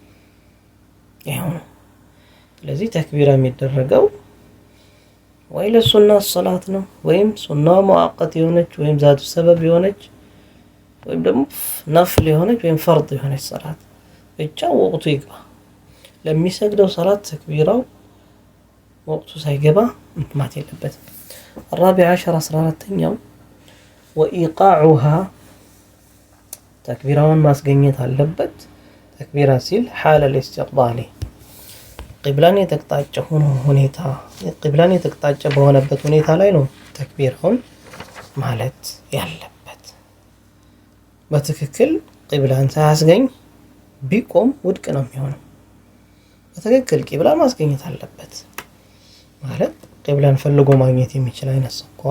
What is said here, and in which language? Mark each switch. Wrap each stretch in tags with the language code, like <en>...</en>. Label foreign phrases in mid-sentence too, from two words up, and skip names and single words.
<am>ይሄው ነው። ስለዚህ ተክቢራ የሚደረገው ወይ ለሱና ሰላት ነው፣ ወይም ሱና ሙአቀት የሆነች ወይም ዛቱ ሰበብ የሆነች ወይም ደግሞ ነፍል የሆነች ወይም ፈርድ የሆነች ሰላት ብቻ ወቅቱ ይግባ። ለሚሰግደው ሰላት ተክቢራው ወቅቱ ሳይገባ ማት የለበትም።</am> <ar>الرابع عشر</ar> <am>14ኛው وإيقاعها ተክቢራውን ማስገኘት አለበት። ተክቢራ ሲል</am> <ar>حال الاستقبال</ar> <am>ቂብላን የተቅጣጨ ሁኔታ ቂብላን የተቅጣጨ በሆነበት ሁኔታ ላይ ነው ተክቢራውን ማለት ያለበት። በትክክል ቂብላን ሳያስገኝ ቢቆም ውድቅ ነው የሚሆነው። በትክክል ቂብላን ማስገኘት አለበት ማለት ቂብላን ፈልጎ ማግኘት የሚችል አይነት ሰው ከሆነ</am>